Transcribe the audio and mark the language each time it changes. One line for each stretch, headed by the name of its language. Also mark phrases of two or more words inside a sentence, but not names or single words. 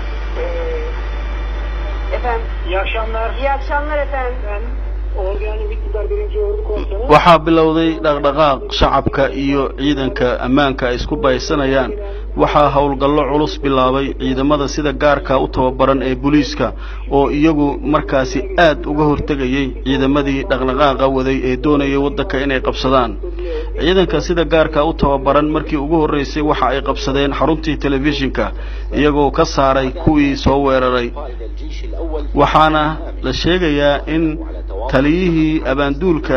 Turkish: Efendim. İyi akşamlar. İyi akşamlar efendim. Ben Organ Ümit Dündar 1. Ordu Komutanı.
Somali: waxaa bilowday dhaqdhaqaaq shacabka iyo ciidanka ammaanka ay isku baysanayaan waxaa howlgallo culus bilaabay ciidamada sida gaarka u tababaran ee booliiska oo iyagu markaasi aad uga hortagayay ciidamadii dhaqdhaqaaqa waday ee doonayay waddanka inay qabsadaan ciidanka sida gaarka u tababaran markii ugu horeysay waxa ay qabsadeen xaruntii telefishinka iyagoo ka saaray kuwii soo weeraray waxaana la sheegayaa in taliyihii abaanduulka